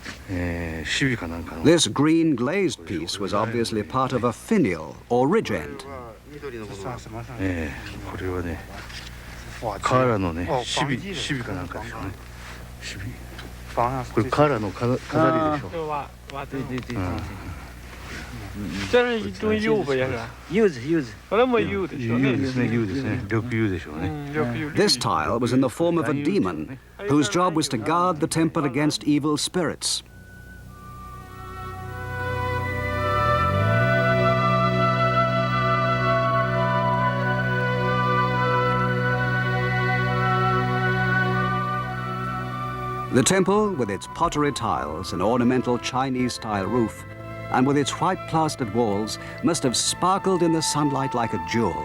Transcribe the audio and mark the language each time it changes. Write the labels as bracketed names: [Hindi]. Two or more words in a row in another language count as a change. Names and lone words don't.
[English] This green glazed piece was obviously part of a finial or ridge end. [Japanese] これはね、瓦のね、シビかなんかでしょうね。シビ。これ瓦の飾りでしょ。 [Chinese] 这是一种釉吧，也是。柚子。好像没釉的， [Japanese] 釉ですね、釉ですね。緑釉でしょうね。 [English] This tile was in the form of a demon whose job was to guard the temple against evil spirits. The temple, with its pottery tiles and ornamental Chinese-style roof, and with its white plastered walls, must have sparkled in the sunlight like a jewel.